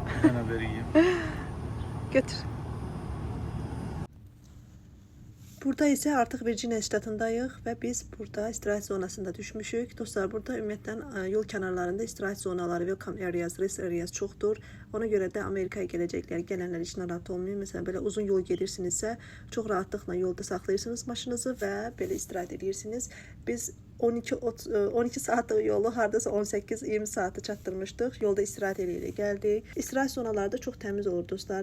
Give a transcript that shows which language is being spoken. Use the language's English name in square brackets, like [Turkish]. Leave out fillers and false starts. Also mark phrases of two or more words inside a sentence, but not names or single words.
[Turkish] Bana vereyim. [Azerbaijani] Götür. Burada isə artıq Virginia ştatındayıq və biz burada istirahət zonasında düşmüşük. Dostlar, burada ümumiyyətlə yol kənarlarında istirahət zonaları, [English] welcome areas, rest areas çoxdur. [Azerbaijani] Ona görə də Amerikaya gələnlər heç narahat olmayın. Məsələn, belə uzun yol gedirsinizsə, çox rahatlıqla yolda saxlayırsınız maşınınızı və belə istirahət edirsiniz. Biz 12 saatlıq yolu hardasa 18-20 saatı çatdırmışdıq. Yolda istirahət eləyə gəldik. İstirahət zonaları da çox təmiz olur dostlar.